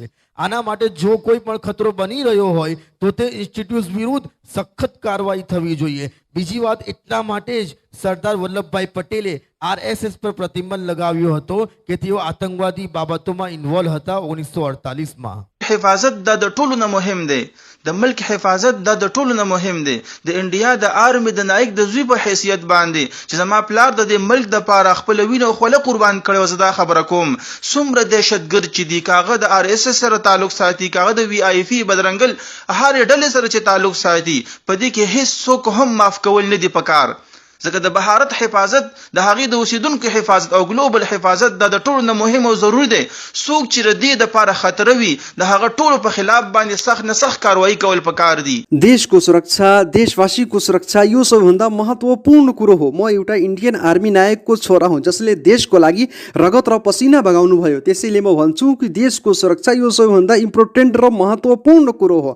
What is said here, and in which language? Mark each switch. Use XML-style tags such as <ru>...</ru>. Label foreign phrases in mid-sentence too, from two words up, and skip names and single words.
<gu>આના માટે જો કોઈ પણ ખતરો બની રહ્યો હોય તો તે ઇન્સ્ટિટ્યૂટ વિરુદ્ધ સખત કાર્યવાહી થવી જોઈએ. બીજી વાત એટલા માટે જ સરદાર વલ્લભભાઈ પટેલે RSS પર પ્રતિબંધ લગાવ્યો હતો કે તેઓ આતંકવાદી બાબતોમાં ઇન્વોલ્વ હતા 1948 માં.</gu> <ps>حفاظت د ټولو نه مهم دی، د ملک حفاظت د ټولو نه مهم دی. د انډیا د آرمي د نایک د زوی په حیثیت باندې چې زما پلار د دې ملک د پاره خپل وینه خوله قربان کړو، زه دا خبره کوم. څومره دهشتګرد چې دی، کاغه د RSS سره تعلق ساتي، کاغه د VIP بدرنګل هر ډلې سره چې تعلق ساتي، په دې کې هیڅ څوک هم معاف کول نه دی پکار. ځکه د بهارت حفاظت د هغې د اوسیدونکو حفاظت او ګلوبل حفاظت د ټولو نه مهم او ضروري دی. څوک چې د دې دپاره خطر وي د هغه ټولو په خلاف باندې سخت نه سخت कारवाही کول پکار دي.</ps> <ne>देशको सुरक्षा, देशवासीको सुरक्षा यो सबैभन्दा महत्त्वपूर्ण कुरो हो. म एउटा इन्डियन आर्मी नायकको छोरा हुँ जसले देशको लागि रगत र पसिना बगाउनु भयो. त्यसैले म भन्छु कि देशको सुरक्षा यो सबैभन्दा इम्पोर्टेन्ट र महत्त्वपूर्ण कुरो हो.</ne>